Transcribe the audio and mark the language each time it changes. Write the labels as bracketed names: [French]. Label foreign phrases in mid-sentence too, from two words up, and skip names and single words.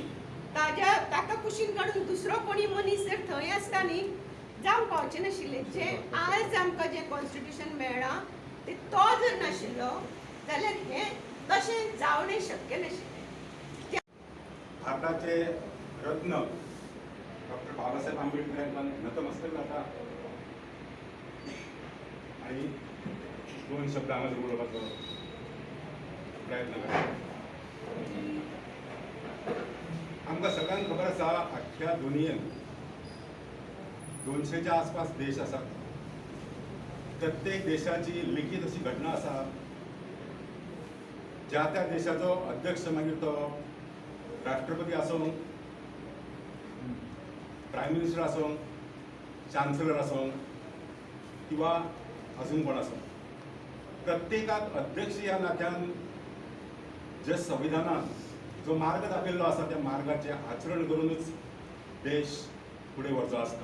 [Konkani] ताका कुशीन काडून दुसरो कोणी मनीस जर थंय आसता न्ही जावंक पावचें नाशिल्लें. जें आज आमकां जें कॉन्स्टिट्युशन मेळ्ळां तें तो जर नाशिल्लो जाल्यार हें तशें जावणें शक्य नाशिल्लें. भारताचे रत्न डॉक्टर बाबासाहेब आंबेडकर यांना नतमस्तक जाता आणि 2 शब्द हांगा उलोवपाचो प्रयत्न करता. आमकां सगळ्यांक खबर आसा अख्ख्या दुनियेन 200च्या आसपास देश आसात. प्रत्येक देशाची लिखीत अशी घटना आसा ज्या त्या देशाचो अध्यक्ष मागीर तो राष्ट्रपती आसूं, [English] prime minister [Konkani] आसूं, चान्सलर आसूं किंवा अजून कोण आसूं, प्रत्येकाक अध्यक्ष ह्या नात्यान जे संविधानान जो मार्ग दाखयल्लो आसा त्या मार्गाचें आचरण करूनच देश फुडें वचचो आसता.